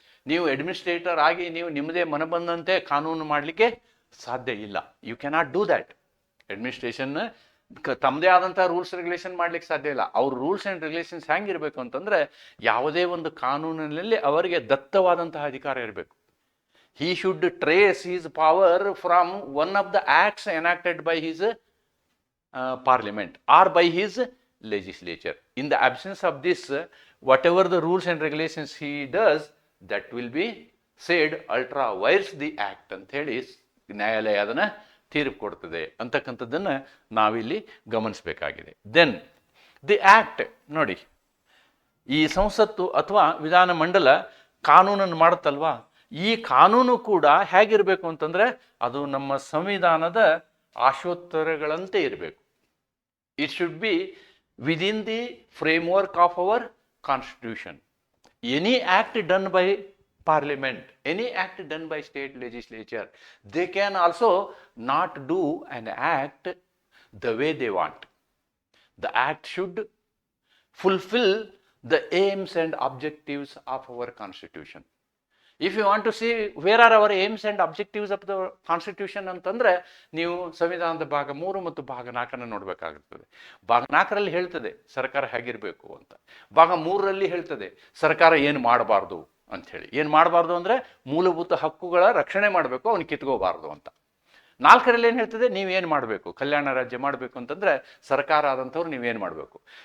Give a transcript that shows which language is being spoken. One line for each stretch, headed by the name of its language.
Kannada: ನೀವು ಅಡ್ಮಿನಿಸ್ಟ್ರೇಟರ್ ಆಗಿ ನೀವು ನಿಮ್ಮದೇ ಮನಬಂದಂತೆ ಕಾನೂನು ಮಾಡಲಿಕ್ಕೆ ಸಾಧ್ಯ ಇಲ್ಲ.
English: You cannot do that.
Kannada: Administration ತಮ್ಮದೇ ಆದಂತಹ ರೂಲ್ಸ್ ರೆಗ್ಯುಲೇಷನ್ ಮಾಡ್ಲಿಕ್ಕೆ ಸಾಧ್ಯ ಇಲ್ಲ. ಅವ್ರ ರೂಲ್ಸ್ ಆ್ಯಂಡ್ ರೆಗ್ಯುಲೇಷನ್ಸ್ ಹೆಂಗಿರಬೇಕು ಅಂತಂದ್ರೆ ಯಾವುದೇ ಒಂದು ಕಾನೂನಿನಲ್ಲಿ ಅವರಿಗೆ ದತ್ತವಾದಂತಹ ಅಧಿಕಾರ ಇರಬೇಕು.
English: he should trace his power from one of the acts enacted by his parliament or by his legislature. In the absence of this, whatever the rules and regulations he does, that will be said ultra vires the act
Kannada: ಅಂತ ಹೇಳಿ ನ್ಯಾಯಾಲಯ ಅದನ್ನು ತೀರ್ಪು ಕೊಡ್ತದೆ ಅಂತಕ್ಕಂಥದ್ದನ್ನು ನಾವಿಲ್ಲಿ ಗಮನಿಸಬೇಕಾಗಿದೆ.
English: then the act
Kannada: ನೋಡಿ, ಈ ಸಂಸತ್ತು ಅಥವಾ ವಿಧಾನಮಂಡಲ ಕಾನೂನನ್ನು ಮಾಡುತ್ತಲ್ವಾ, ಈ ಕಾನೂನು ಕೂಡ ಹೇಗಿರಬೇಕು ಅಂತಂದರೆ ಅದು ನಮ್ಮ ಸಂವಿಧಾನದ ಆಶೋತ್ತರಗಳಂತೆ ಇರಬೇಕು.
English: It should be within the framework of our constitution. Any act done by parliament, any act done by state legislature, they can also not do an act the way they want. The act should fulfill the aims and objectives of our constitution. If you want to see where are our aims and objectives of the constitution
Kannada: ಅಂತಂದ್ರೆ ನೀವು ಸಂವಿಧಾನದ ಭಾಗ 3 ಮತ್ತು ಭಾಗ 4 ನೋಡಬೇಕಾಗುತ್ತದೆ. ಭಾಗ 4ರಲ್ಲಿ ಹೇಳ್ತದೆ ಸರ್ಕಾರ ಹೇಗಿರಬೇಕು ಅಂತ. ಭಾಗ 3ರಲ್ಲಿ ಹೇಳ್ತದೆ ಸರ್ಕಾರ ಏನು ಮಾಡಬಾರ್ದು ಅಂಥೇಳಿ. ಏನು ಮಾಡಬಾರ್ದು ಅಂದರೆ ಮೂಲಭೂತ ಹಕ್ಕುಗಳ ರಕ್ಷಣೆ ಮಾಡಬೇಕು, ಅವನು ಕಿತ್ಕೋಬಾರ್ದು ಅಂತ. 4ರಲ್ಲಿ ಏನು ಹೇಳ್ತದೆ? ನೀವೇನು ಮಾಡಬೇಕು? ಕಲ್ಯಾಣ ರಾಜ್ಯ ಮಾಡಬೇಕು ಅಂತಂದರೆ ಸರ್ಕಾರ ಆದಂಥವ್ರು ನೀವೇನು ಮಾಡಬೇಕು?